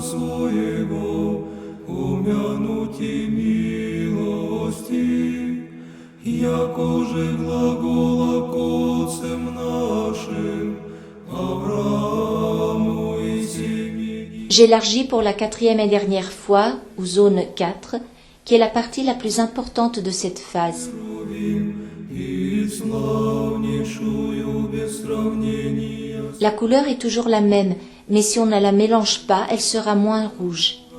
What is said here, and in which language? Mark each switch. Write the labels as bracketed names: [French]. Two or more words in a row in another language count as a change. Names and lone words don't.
[Church Slavic] своего, помянути милости, якоже глагола к отцам нашим, Аврааму и семени. [French] J'élargis pour la quatrième et dernière fois, ou zone 4, qui est la partie la plus importante de cette phase. La couleur est toujours la même, mais si on ne la mélange pas, elle sera moins rouge.